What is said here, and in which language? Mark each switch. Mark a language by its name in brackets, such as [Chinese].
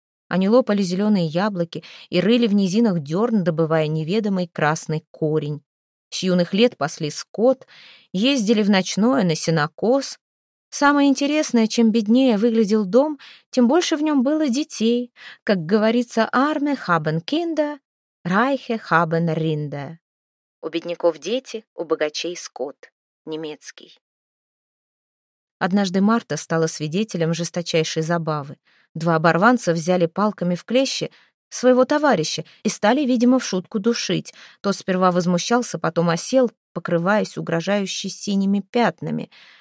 [Russian] Они лопали зеленые яблоки и рыли в низинах дерн, добывая неведомый красный корень. С юных лет пасли скот, ездили в ночное на сенокос. Самое интересное, чем беднее выглядел дом, тем больше в нем было детей. Как говорится, [German] «Arme haben Kinder, Reiche haben Rinder». [Russian] «У бедняков дети, у богачей скот». Немецкий. Однажды Марта стала свидетелем жесточайшей забавы. Два оборванца взяли палками в клещи своего товарища и стали, видимо, в шутку душить. Тот сперва возмущался, потом осел, покрываясь угрожающе синими пятнами.